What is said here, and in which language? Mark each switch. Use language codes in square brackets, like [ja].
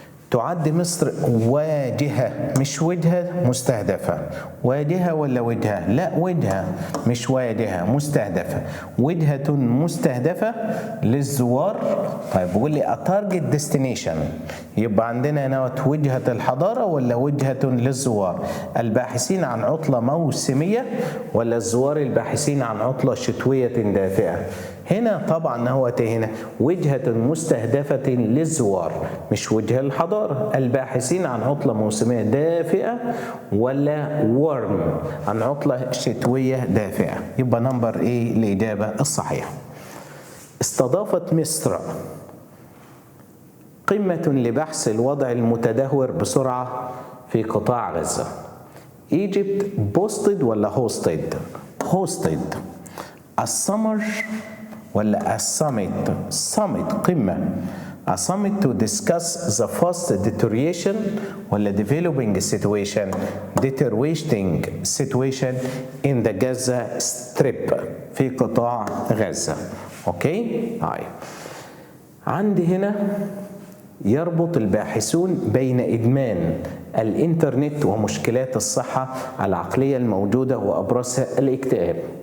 [ar] تعد مصر واجهة مش وجهة مستهدفة. واجهة ولا وجهة؟ لا وجهة مش واجهة مستهدفة. وجهة مستهدفة للزوار. طيب بقول لي [en] a target destination [ar] يبقى عندنا هنا وجهة الحضارة ولا وجهة للزوار؟ الباحثين عن عطلة موسمية ولا الزوار الباحثين عن عطلة شتوية دافئة؟ هنا طبعا هو هنا وجهة مستهدفة للزوار مش وجهة الحضارة. الباحثين عن عطلة موسمية دافئة ولا وارم عن عطلة شتوية دافئة. يبقى نمبر ايه الإجابة الصحيحة. استضافت مصر قمة لبحث الوضع المتدهور بسرعة في قطاع غزة. [en] Egypt boasted [ar] ولا [en] hosted؟ hosted. [ar] السمر ولا السميت؟ summit قمة. [en] A summit to discuss the fast deterioration [ar] ولا [en] developing situation deteriorating situation in the Gaza Strip [ar] في قطاع غزة. اوكي طيب عندي هنا يربط الباحثون بين إدمان الإنترنت ومشكلات الصحة العقلية الموجودة وأبرزها الاكتئاب.